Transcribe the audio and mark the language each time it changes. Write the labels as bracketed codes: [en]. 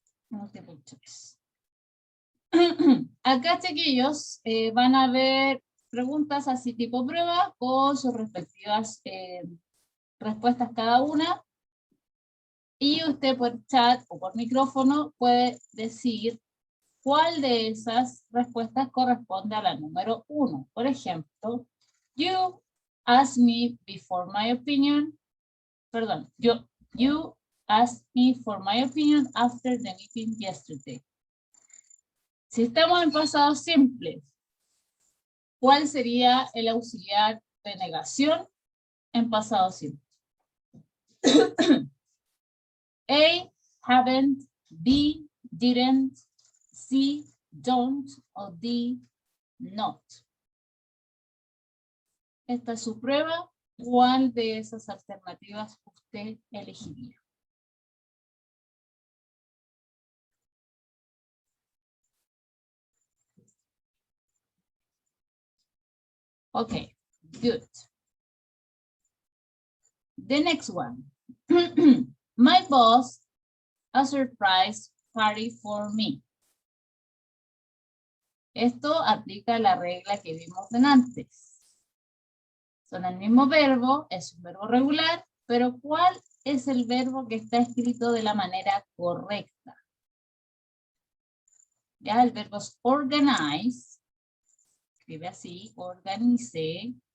[es] Multiple choice. Acá, chiquillos, van a ver preguntas así tipo prueba con sus respectivas respuestas cada una. Y usted por chat o por micrófono puede decir cuál de esas respuestas corresponde a la número 1. Por ejemplo, [en] you asked me before my opinion. [es] Perdón, [en] you asked me for my opinion after the meeting yesterday. [es] Si estamos en pasado simple, ¿cuál sería el auxiliar de negación en pasado simple? [en] A, haven't, B, didn't, C, don't, o D, not. [es] Esta es su prueba. ¿Cuál de esas alternativas usted elegiría? [en] Okay, good. The next one. My boss, a surprise party for me. [es] Esto aplica la regla que vimos antes. Son el mismo verbo, es un verbo regular, pero ¿cuál es el verbo que está escrito de la manera correcta? Ya, el verbo es organize. Escribe así, organice.